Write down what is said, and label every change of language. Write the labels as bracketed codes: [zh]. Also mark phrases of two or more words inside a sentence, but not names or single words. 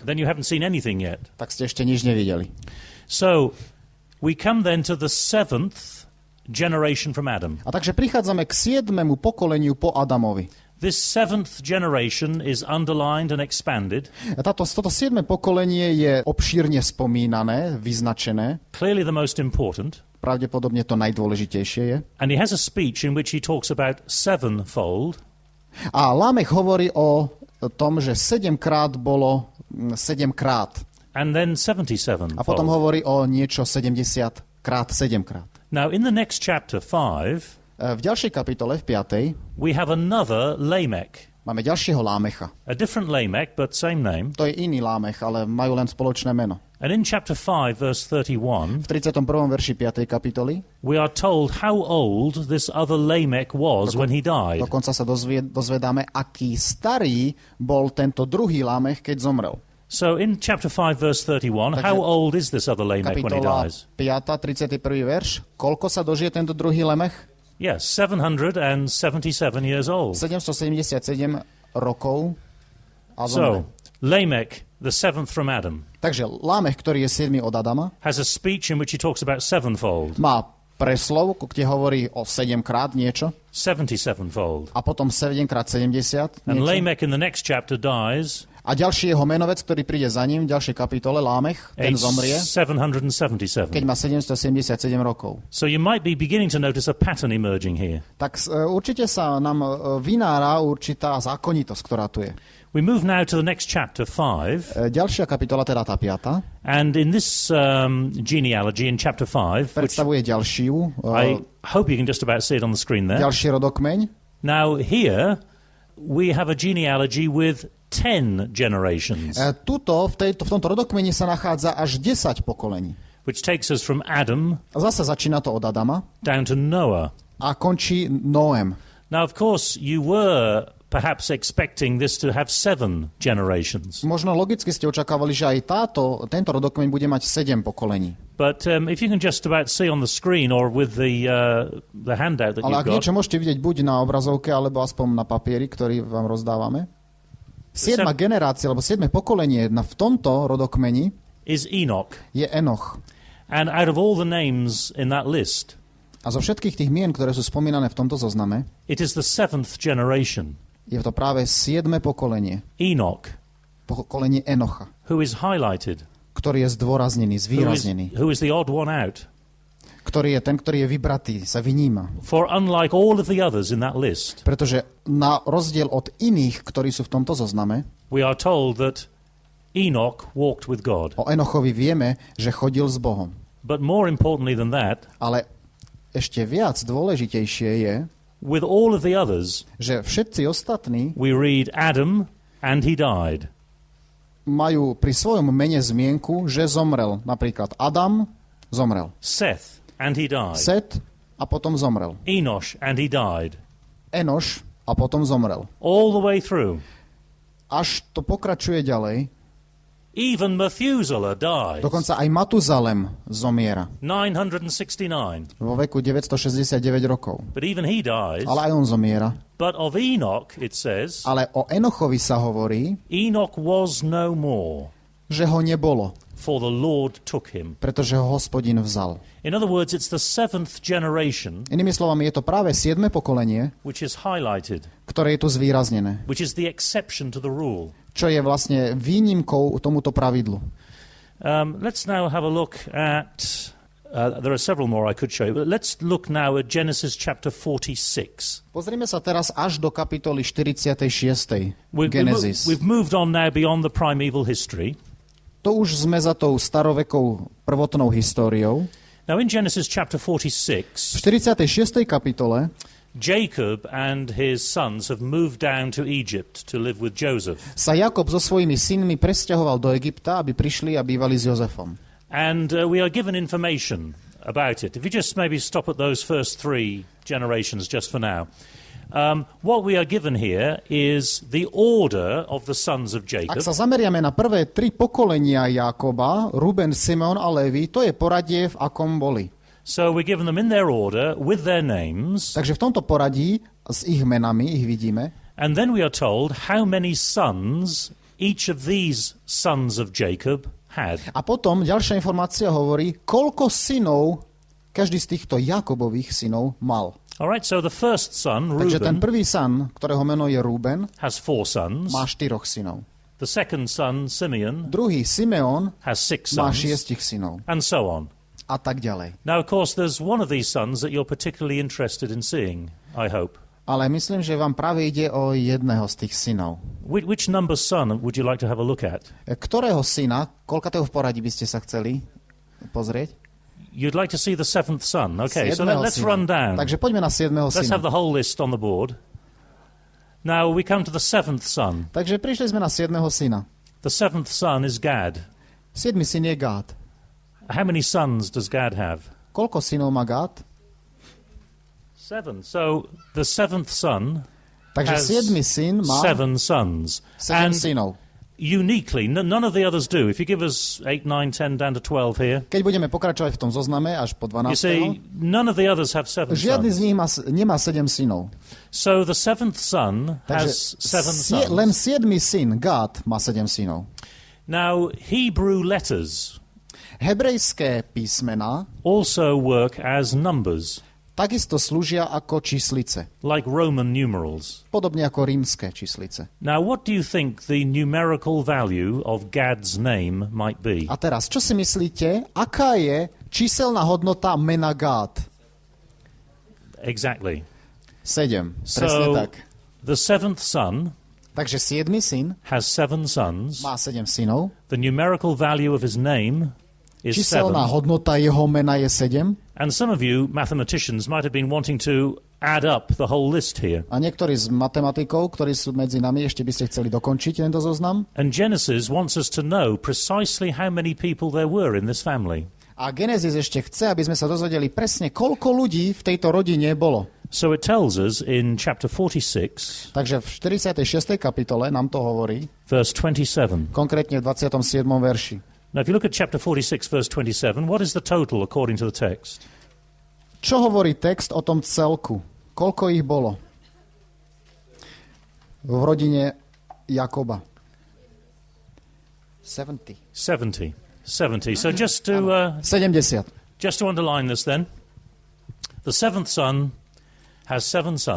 [en] then you haven't seen anything yet. [sk] tak ste ešte nič nevideli. [en] So, we come then to the 7th generation from Adam. [sk] A takže prichádzame k 7. pokoleniu po Adamovi. [en] This 7th generation is underlined and expanded. [sk] A toto 7. pokolenie je obšírne spomínané, vyznačené. [en] Clearly the most important. [sk] Pravdepodobne to najdôležitejšie je. [en] And he has a speech in which he talks about 7-fold. [sk] A Lámech hovorí o tom, že 7 krát bolo 7 krát. [en] And then 77-fold. [sk] A potom hovorí o niečo 70 krát 7 krát. [en] Now, in the next chapter 5, [sk] V ďalšej kapitole, v 5. [en] we have another Lamech. [sk] máme ďalšieho Lámecha. [en] A different Lamech, but same name. [sk] To je iný Lámech, ale majú len spoločné meno. [en] And in chapter 5, verse 31, [sk] V 31. verši 5. kapitoly [en] we are told how old this other Lamech was when he died. [sk] dokonca sa dozvedáme, aký starý bol tento druhý Lámech, keď zomrel. [en] So in chapter 5, verse 31, how old is this other Lamech when he [sk] Kapitola [en] dies? [sk] 5. 31. verš. Koľko sa dožije tento druhý Lamech? [en] Yes, 777 years old. [sk] 777 rokov a [en] So, [sk] zomre. [en] Lamech, the seventh from Adam, [sk] Takže Lámech, ktorý je 7 od Adama, [en] has a speech in which he talks about sevenfold, [sk] má preslov, kde hovorí o 7-krát niečo [en] 77-fold. [sk] a potom 7x70 [en] And [sk] niečo. [en] Lamech in the next chapter dies [sk] A ďalší jeho menovec, ktorý príde za ním, v ďalšej kapitole, Lámech, ten [en] aged [sk] zomrie, [en] 777. [sk] keď má 777 rokov. [en] So you might be beginning to notice a pattern emerging here. [sk] Tak určite sa nám vynára určitá zákonitosť, ktorá tu je. [en] We move now to the next chapter, 5. [sk] Ďalšia kapitola, teda tá 5. [en] And in this genealogy, in chapter 5, which [sk] predstavuje ďalšiu, [en] I hope you can just about see it on the screen there. [sk] ďalší rodokmeň. [en] Now here we have a genealogy with 10 generations, [sk] Tuto, v tomto rodokmeni sa nachádza až 10 pokolení. [en] which takes us from Adam [sk] A zase začína to od Adama [en] down to Noah. [sk] a končí Noem. [en] Now, of course, you were perhaps expecting this to have 7 generations. [sk] Možno logicky ste očakávali, že aj tento rodokmeň bude mať 7 pokolení. [en] But if you can just about see on the screen or with the handout that [sk] Ale [en] you've [sk] ak [en] got, [sk] niečo môžete vidieť buď na obrazovke, alebo aspoň na papieri, ktorý vám rozdávame. 7. generácia, alebo 7. pokolenie v tomto rodokmeni [en] is Enoch. [sk] je Enoch. [en] And out of all the names in that list, [sk] A zo všetkých tých mien, ktoré sú spomínané v tomto zozname, [en] it is the 7th generation, [sk] je to práve 7. pokolenie. [en] Enoch, [sk] Pokolenie Enocha, [en] who is highlighted, [sk] ktorý je zdôraznený, zvýraznený. [en] who is the odd one out. [sk] Ktorý je ten, ktorý je vybratý, sa vyníma. [en] For unlike all of the others in that list, [sk] Pretože na rozdiel od iných, ktorí sú v tomto zozname, [en] we are told that Enoch walked with God. [sk] o Enochovi vieme, že chodil s Bohom. [en] But more importantly than that, [sk] Ale ešte viac dôležitejšie je, [en] with all of the others, [sk] že všetci ostatní [en] we read Adam and he died. [sk] majú pri svojom mene zmienku, že zomrel. Napríklad Adam zomrel. [en] Seth and he died. [sk] Set a potom zomrel. [en] Enosh and he died. [sk] Enoš a potom zomrel. [en] All the way through. [sk] Až to pokračuje ďalej. [en] Even Methuselah dies. [sk] Dokonca aj Matuzalem zomiera 969. vo veku 969 rokov. [en] But even he dies. [sk] Ale aj on zomiera. [en] But of Enoch, it says, [sk] Ale o Enochovi sa hovorí, [en] Enoch was no more, [sk] že ho nebolo, [en] for the Lord took him. [sk] pretože ho Hospodin vzal. [en] In other words, it's the 7th generation [sk] Inými slovami, je to práve 7. pokolenie, [en] which is highlighted, [sk] ktoré je tu zvýraznené, [en] which is the exception to the rule. [sk] čo je vlastne výnimkou tomuto pravidlu. [en] Let's now have a look at, there are several more I could show you, but let's look now at Genesis chapter 46. [sk] Pozrime sa teraz až do kapitoly 46. Genesis. [en] We've moved on now beyond the primeval history. [sk] To už sme za tou starovekou prvotnou históriou. [en] Now in Genesis chapter [sk] V 46, 46. kapitole [en] Jacob and his sons have moved down to Egypt to live with Joseph. [sk] sa Jakob so svojimi synmi presťahoval do Egypta, aby prišli a bývali s Jozefom. [en] And we are given information about it. If you just maybe stop at those first 3 generations just for now. What we are given here is the order of the sons of Jacob. [sk] Ak sa zameriame na prvé 3 pokolenia Jákoba, Ruben, Simeon a Levi, to je poradie, v akom boli. [en] So we're given them in their order with their names. [sk] Takže v tomto poradí s ich menami ich vidíme. [en] And then we are told how many sons each of these sons of Jacob had. [sk] A potom ďalšia informácia hovorí, koľko synov každý z týchto Jakobových synov mal. [en] All right, so the first son, [sk] Takže ten [en] Reuben, [sk] prvý syn, ktorého meno je Ruben, [en] has 4 sons. [sk] má 4 synov. [en] The second son, Simeon, [sk] Druhý Simeon [en] has 6 [sk] má [en] sons, [sk] 6 synov. [en] and so on. [sk] A tak ďalej. [en] Now, of course, there's one of these sons that you're particularly interested in seeing, I hope. [sk] Ale myslím, že vám práve ide o jedného z tých synov. [en] Which number son would you like to have a look at? [sk] Ktorého syna, koľkatého v poradí by ste sa chceli pozrieť? [en] You'd like to see the 7th son. Okay, so [sk] Siedmeho [en] let's [sk] syna. [en] run down. [sk] Takže poďme na 7. [en] Let's have [sk] syna. [en] the whole list on the board. Now we come to the 7th son. [sk] Takže prišli sme na 7. syna. [en] The 7th son is Gad. [sk] 7. syn je Gád. [en] How many sons does Gad have? [sk] Koľko synov má Gád? [en] 7. So the 7th son [sk] Takže [en] has [sk] 7. syn má [en] 7 sons. [sk] 7 [en] And [sk] synov. [en] uniquely. None of the others do. If you give us 8, 9, 10, down to 12 here. [sk] Keď budeme pokračovať v tom zozname až po 12. [en] You see, none of the others have 7 [sk] Žiadny z [en] sons. [sk] nich nemá 7 synov. [en] So the 7th son has 7 sons. [sk] Len 7. syn, Gad, má 7 synov. [en] Now, Hebrew letters [sk] Hebrejské písmená [en] also work as numbers, [sk] takisto slúžia ako číslice, [en] like Roman numerals. [sk] podobne ako rímske číslice. [en] Now, what do you think the numerical value of Gad's name might be? [sk] A teraz, čo si myslíte, aká je číselná hodnota mena Gad? [en] Exactly. [sk] 7, presne [en] So, [sk] tak. [en] the 7th son [sk] Takže 7. syn [en] has 7 sons. [sk] má 7 synov, [en] The numerical value of his name is 7. [sk] číselná hodnota jeho mena je 7 [en] And some of you mathematicians might have been wanting to add up the whole list here. [sk] a niektorí z matematikov, ktorí sú medzi nami, ešte by ste chceli dokončiť tento zoznam. [en] And Genesis wants us to know precisely how many people there were in this family. [sk] A Genesis ešte chce, aby sme sa dozvedeli presne, koľko ľudí v tejto rodine bolo. [en] So it tells us in chapter 46, [sk] Takže v 46. kapitole nám to hovorí, [en] verse 27. [sk] konkrétne v 27. verši. [en] Now, if you look at chapter 46, verse 27, what is the total according to the text? [sk] Čo hovorí text o tom celku? Koľko ich bolo v rodine Jakoba? [en] 70. [sk] 70. [en] So just to [sk] 70. [en] underline this then, the 7th son has 7 sons.